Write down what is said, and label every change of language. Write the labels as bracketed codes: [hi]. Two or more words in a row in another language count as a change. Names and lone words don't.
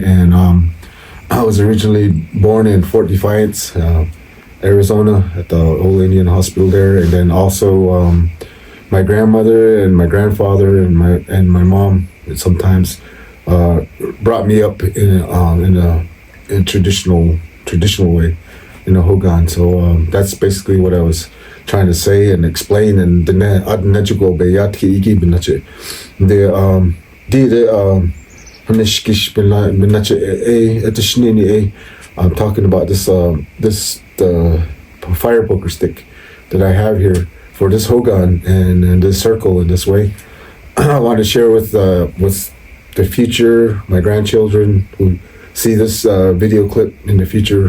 [en] And I was originally born in Fort Defiance, Arizona, at the old Indian hospital there, and then also my grandmother and my grandfather and my mom sometimes brought me up in a traditional way in a Hogan. So that's basically what I was trying to say and explain. And the [nv] adnetical beyatki igi binache [en] the I'm talking about this the fire poker stick that I have here for this Hogan and this circle in this way. I want to share with the future, my grandchildren who see this video clip in the future.